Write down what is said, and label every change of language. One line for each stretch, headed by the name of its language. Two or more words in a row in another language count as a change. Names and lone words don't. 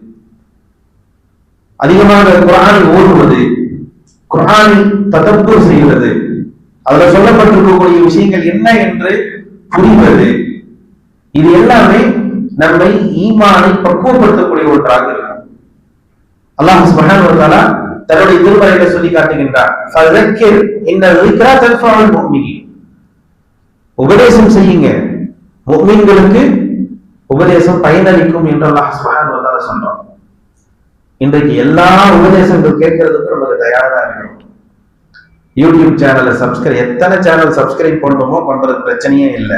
Tamil: அதிகமாக குர்ஆனை ஓதுவது, குர்ஆனை ததப்புர் செய்வது, அதுல சொல்லப்பட்டிருக்கக்கூடிய விஷயங்கள் என்ன என்று புரிவது, இது எல்லாமே நம்மை ஈமானை பக்குவப்படுத்தக்கூடிய ஒன்றாக இருக்கும். அல்லாஹ்
Arabic: سبحانه وتعالى
Tamil: தன்னுடைய திருமறையில சொல்லி காட்டுகின்றார்,
Arabic: فذكر إن الذكرى تنفع المؤمنين.
Tamil: உபதேசம் செய்யுங்க, முஃமின்களுக்கு உபதேசம் பயனளிக்கும் என்று அல்லாஹ்
Arabic: سبحانه وتعالى
Tamil: சொல்றான். இன்றைக்கு எல்லா உபதேசங்கள் கேட்கறதுக்கு நமக்கு தயாரா இருக்கணும். யூடியூப் சேனலை எத்தனை சேனல் சப்ஸ்கிரைப் பண்ணணுமோ பண்றது பிரச்சனையே இல்லை.